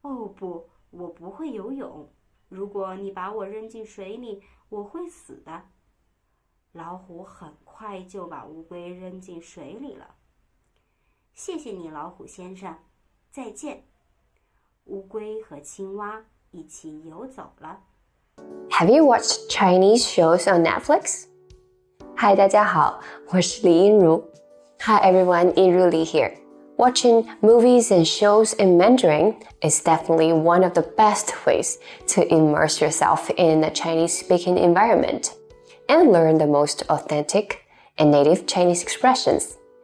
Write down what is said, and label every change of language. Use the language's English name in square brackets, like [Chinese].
[Chinese] 哦不，我不会游泳。如果你把我扔进水里，我会死的。老虎很快就把乌龟扔进水里了。谢谢你，老虎先生，再见。乌龟和青蛙一起游走了。 [English] Have you watched Chinese shows on Netflix? [Chinese] Hi, 大家好，我是李英如。 [English] Hi everyone, Yinru Li here. Watching movies and shows in Mandarin is definitely one of the best ways to immerse yourself in a Chinese-speaking environment and learn the most authentic and native Chinese expressions.